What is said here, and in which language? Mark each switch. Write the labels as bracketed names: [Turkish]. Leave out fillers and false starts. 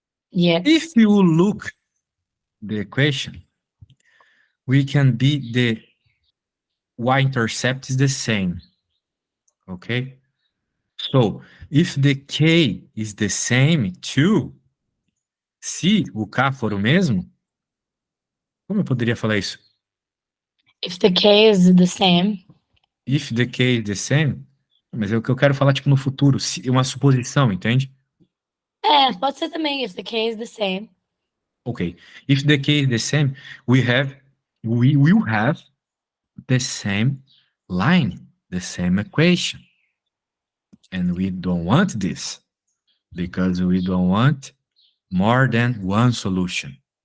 [English] Yes. If you look the equation, we can be the y-intercept is the same, okay? So if the k is the same too, [Portuguese] Se o K for o mesmo, como eu poderia falar isso? [English] If the K is the same. If the K is the same, [Portuguese] mas é o que eu quero falar, tipo, no futuro, se, uma suposição, entende? É, pode ser também, [English] if the K is the same. Okay. If the K is the same, we will have the same line, the same equation. And we don't want this because we don't want more than one solution.